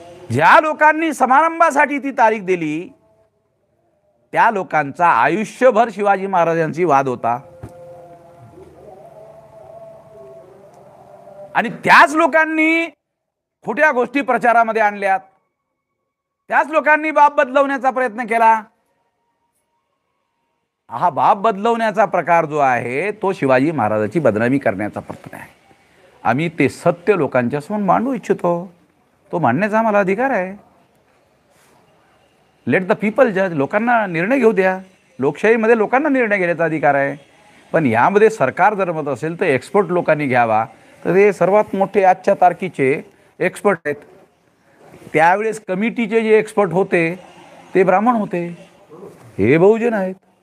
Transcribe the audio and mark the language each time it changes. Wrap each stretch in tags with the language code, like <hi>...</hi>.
<mr>ज्या लोकांनी समारंभासाठी ती तारीख दिली त्या लोकांचा आयुष्यभर शिवाजी महाराजांची वाद होता, आणि त्याच लोकांनी खोट्या गोष्टी प्रचारामध्ये आणल्यात, त्याच लोकांनी बाब बदलवण्याचा प्रयत्न केला। हा बाब बदलवण्याचा प्रकार जो आहे तो शिवाजी महाराजांची बदनामी करण्याचा प्रयत्न आहे। आम्ही ते सत्य लोकांच्या समोर मांडू इच्छितो, तो मांडण्याचा आम्हाला अधिकार आहे।</mr> <en>let the people जज,</en> <mr>लोकांना निर्णय घेऊ द्या। लोकशाहीमध्ये लोकांना निर्णय घेण्याचा अधिकार आहे। पण यामध्ये सरकार जर मत असेल तर एक्सपर्ट लोकांनी घ्यावा। तर हे सर्वात मोठे आजच्या तारखेचे एक्सपर्ट आहेत। त्यावेळेस कमिटीचे जे एक्सपर्ट होते ते ब्राह्मण होते, हे बहुजन आहेत।</mr>